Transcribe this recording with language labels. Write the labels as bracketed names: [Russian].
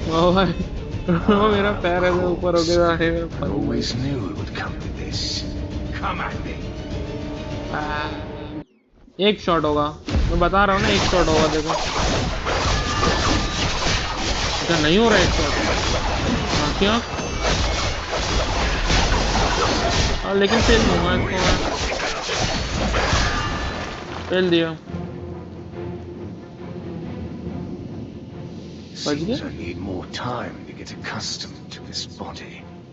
[Hindi] ओ भाई, वो मेरा पैर ऐसे ऊपर हो गया है। [English] I always knew it would come to this. Come at me. [Hindi] एक शॉट होगा, मैं बता रहा हूँ ना, एक शॉट होगा। देखो क्या नहीं हो रहा है एक शॉट। हाँ क्या, लेकिन फेल दूंगा इसको मैं। फेल दिया। [English] Seems I need more time to get accustomed to this body.